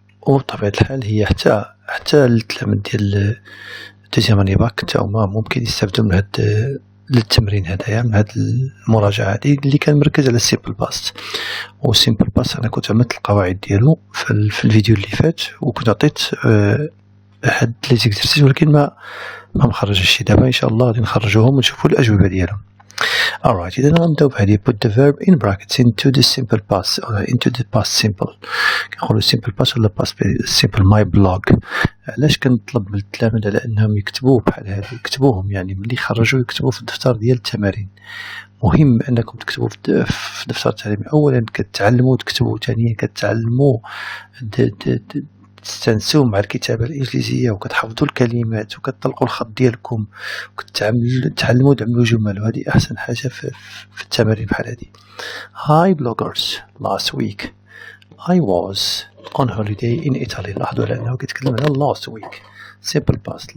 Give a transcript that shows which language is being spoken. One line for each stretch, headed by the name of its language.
Arabic: وبطبيعة الحال هي حتى التلاميذ ديال دوزيام اني باك حتى هما ممكن يستافدوا من هاد للتمرين هذايا، من هاد المراجعة هذه اللي كان مركز على السيمبل باست. والسيمبل باست انا كنت عملت القواعد ديالو في الفيديو اللي فات، وكنت عطيت احد لي زيكزرسيس، ولكن ما مخرجش. دابا ان شاء الله غادي نخرجوهم ونشوفوا الاجوبه ديالهم.
English: alright،
Arabic: اذا غنبداو بهذه
English: put the verb in brackets into the simple past or into the past simple.
Arabic: كنقولوا simple past ولا past simple.
English: my blog.
Arabic: علاش كنطلب من التلاميذ على انهم يكتبوا بحال هذا، يكتبوهم يعني ملي يخرجوا يكتبوا في الدفتر ديال التمارين. مهم انكم تكتبوا في دفتر التمارين. اولا كتعلموا تكتبوا، ثانيا كتعلموا تستانسوا مع الكتابة الإنجليزية، وكتحفظوا الكلمات وكتطلقوا الخط ديالكم وكتعلموا دعموا جمل، وهذه أحسن حاجة في التمارين بحال هذه.
English: Hi bloggers, last week I was on holiday in Italy.
Arabic: لاحظوا على أنه كيتكلم على
English: last week
Arabic: simple past.